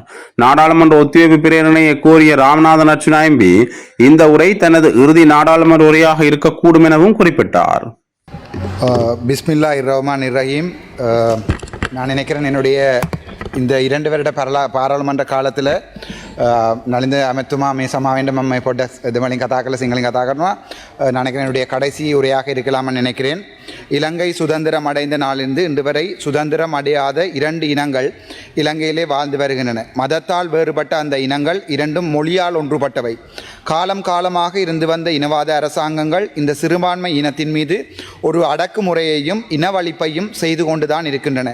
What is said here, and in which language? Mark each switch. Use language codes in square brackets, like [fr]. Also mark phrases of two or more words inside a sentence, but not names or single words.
[ta] நாடாளுமன்ற ஒத்திவைப்பு பிரேரணையை கோரிய ராமநாதன் அர்ச்சுனா எம்பி இந்த உரை தனது இறுதி நாடாளுமன்ற உரையாக இருக்கக்கூடும் எனவும் குறிப்பிட்டார். [ar] بسم الله الرحمن الرحيم. [ta] நான் நினைக்கிறேன் என்னுடைய இந்த 2 வருட பாராளுமன்ற කාලத்தில் [si] නලින්ද ඇමතුමා මේ සමාවෙන්ට මම මේ පොඩ්ඩක් දෙමළින් කතා කරලා සිංහලෙන් කතා කරනවා. [ta] நான் நினைக்கிறேன் என்னுடைய கடைசி உரையாக இருக்கலாம்னு நினைக்கிறேன். இலங்கை சுதந்திரம் அடைந்த நாளிலிருந்து இன்று வரை சுதந்திரம் அடையாத 2 இனங்கள் இலங்கையிலே வாழ்ந்து வருகின்றன. மதத்தால் வேறுபட்ட அந்த இனங்கள் இரண்டும் மொழியால் ஒன்றுபட்டவை. காலம் காலமாக இருந்து வந்த இனவாத அரசாங்கங்கள் இந்த சிறுபான்மை இனத்தின் மீது ஒரு அடக்குமுறையையும் இனவழிப்பையும் செய்து கொண்டுதான் இருக்கின்றன.